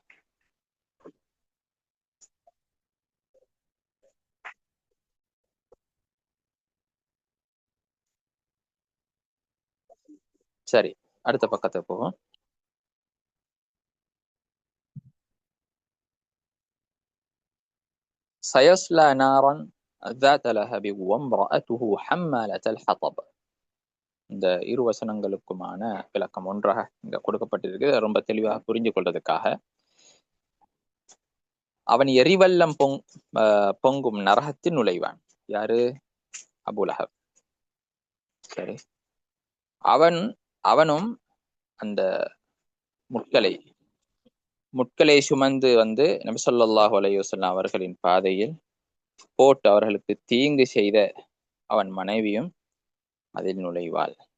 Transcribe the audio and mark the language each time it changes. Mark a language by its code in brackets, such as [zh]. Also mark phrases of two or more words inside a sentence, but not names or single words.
[ta] சரி, அடுத்த பக்கத்துக்கு போவோம். [ar] سيصلى نارا ذات لهب وامرأته حمالة الحطب. [ta] இந்த இரு வசனங்களுக்குமான விளக்கம் ஒன்றாக இங்க கொடுக்கப்பட்டிருக்கு. ரொம்ப தெளிவாக புரிஞ்சு கொள்றதுக்காக, அவன் எரிவல்லம் பொங்கும் நரகத்தில் நுழைவான். யாரு? அபூ லஹப். சரி, அவனும் அந்த முட்களை சுமந்து வந்து நபி [ar] صلى الله عليه وسلم [ta] அவர்களின் பாதையில் போட்டு அவர்களுக்கு தீங்கு செய்த அவன் மனைவியும் அதில் நுழைவாள்.